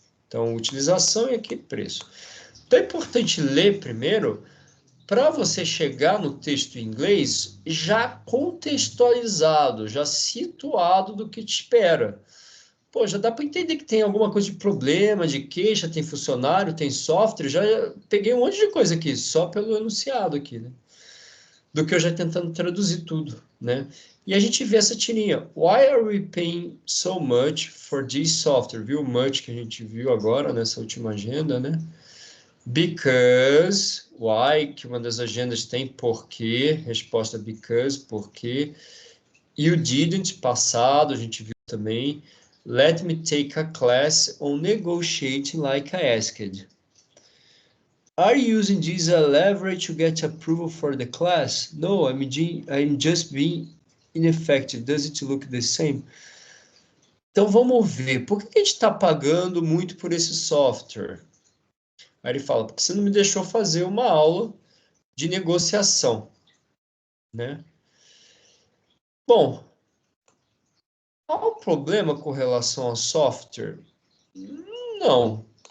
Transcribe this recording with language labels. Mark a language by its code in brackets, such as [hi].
[pt] Então, utilização e aqui preço. Então, é importante ler primeiro para você chegar no texto em inglês já contextualizado, já situado do que te espera. Pô, já dá para entender que tem alguma coisa de problema, de queixa, tem funcionário, tem software, já peguei um monte de coisa aqui, só pelo enunciado aqui, né? Do que eu já tentando traduzir tudo, né? E a gente vê essa tirinha. [en] Why are we paying so much for this software? [pt] Viu o much que a gente viu agora nessa última agenda, né? Because, why, que uma das agendas tem porque, resposta because, porque. [en] You didn't, [pt] passado, a gente viu também. [en] Let me take a class on negotiating like I asked. Are you using this as leverage to get approval for the class? No, I'm just being ineffective. Does it look the same? [pt] Então vamos ver, por que a gente está pagando muito por esse software? Aí ele fala, porque você não me deixou fazer uma aula de negociação, né? Bom, há um problema com relação ao software? Não.